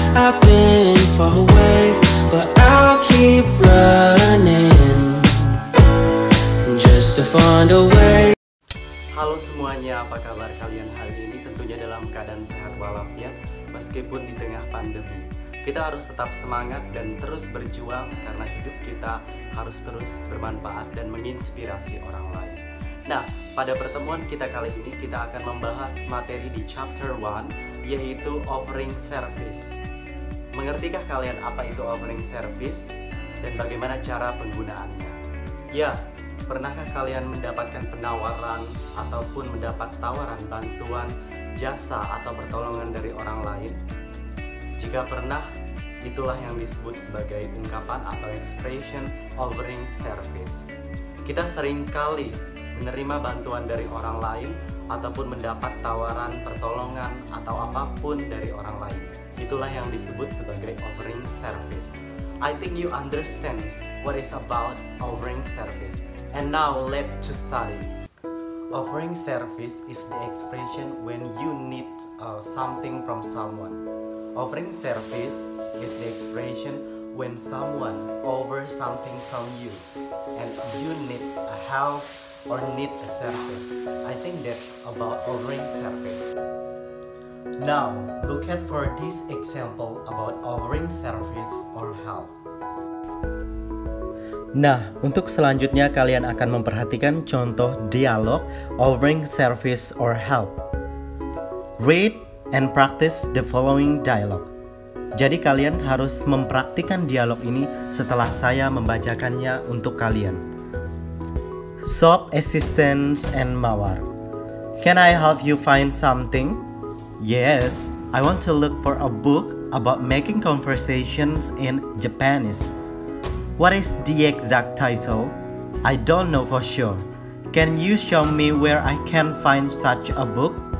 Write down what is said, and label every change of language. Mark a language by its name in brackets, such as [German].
[English] I've been far away, but I'll keep running just to find a way. [Indonesian] Halo semuanya, apa kabar kalian hari ini? Tentunya dalam keadaan sehat walafiat meskipun di tengah pandemi. Kita harus tetap semangat dan terus berjuang karena hidup kita harus terus bermanfaat dan menginspirasi orang lain. Nah, pada pertemuan kita kali ini kita akan membahas materi di chapter 1, yaitu offering service. Mengertikah kalian apa itu offering service dan bagaimana cara penggunaannya? Ya, pernahkah kalian mendapatkan penawaran ataupun mendapat tawaran bantuan, jasa atau pertolongan dari orang lain? Jika pernah, itulah yang disebut sebagai ungkapan atau expression offering service. Kita sering kali menerima bantuan dari orang lain ataupun mendapat tawaran, pertolongan atau apapun dari orang lain. Itulah yang disebut sebagai offering service. [English] I think you understand what is about offering service. And now let's study. Offering service is the expression when you need something from someone. Offering service is the expression when someone offers something from you and you need a help or need a service. I think that's about offering service. Now, look at for this example about offering service or help. [Indonesian] Nah, untuk selanjutnya kalian akan memperhatikan contoh dialog offering service [English] or help. Read and practice the following dialogue. [Indonesian] Jadi kalian harus mempraktikkan dialog ini setelah saya membacakannya untuk kalian. [English] Shop assistants and Mawar. Can I help you find something? Yes, I want to look for a book about making conversations in Japanese. What is the exact title? I don't know for sure. Can you show me where I can find such a book?